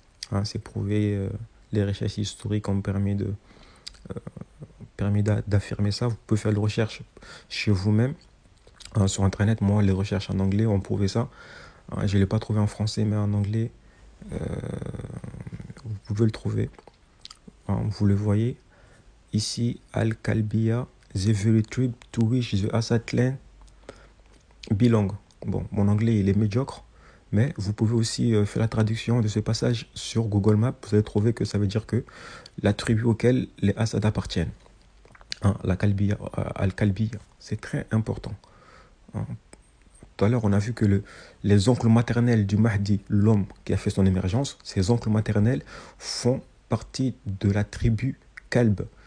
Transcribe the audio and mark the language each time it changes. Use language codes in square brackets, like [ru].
[fr] Hein, c'est prouvé, les recherches historiques ont permis d'affirmer ça. Vous pouvez faire des recherches chez vous-même sur Internet. Moi, les recherches en anglais ont prouvé ça. Je ne l'ai pas trouvé en français, mais en anglais, vous pouvez le trouver. Vous le voyez. [en] Ici, Al-Kalbiya, the very tribe to which the Assad clan belong. [fr] Bon, mon anglais, il est médiocre, mais vous pouvez aussi faire la traduction de ce passage sur Google Maps. Vous allez trouver que ça veut dire que la tribu auquel les Assad appartiennent. Hein, la Kalbiya, Al-Kalbiya, c'est très important. Hein. Tout à l'heure, on a vu que les oncles maternels du Mahdi, l'homme qui a fait son émergence, ces oncles maternels font partie de la tribu Kalb.